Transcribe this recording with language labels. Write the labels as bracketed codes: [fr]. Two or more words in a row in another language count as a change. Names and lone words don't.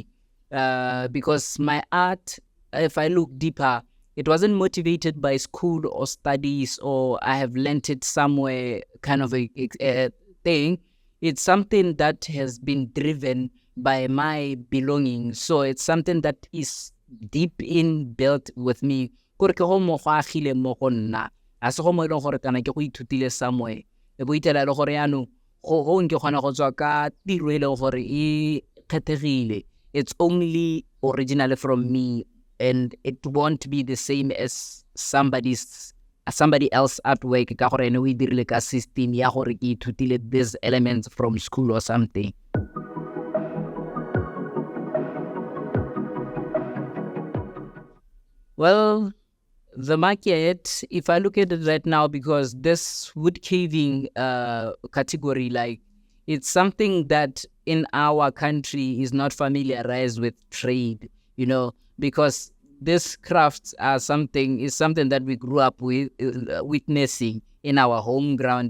[en] Because my art, if I look deeper, it wasn't motivated by school or studies, or I have learnt it somewhere kind of a thing. It's something that has been driven by my belonging. So it's something that is deep in built with me. [tn] Kore ke go mo go agile mo go nna, a se go mo e leng gore kana ke go ithutile somewhere, e bo itela le gore yaanong go nke kgona go tswa ka tiro e leng gore e kgethegile. [en] It's only originally from me, and it won't be the same as somebody else artwork [tn] ka gore ene o e dirile ka system ya gore ke ithutile [en] these elements from school or something. Well, the market, if I look at it right now, because this wood caving category, like, it's something that in our country is not familiarized with trade, because these crafts are something that we grew up with, witnessing in our home ground.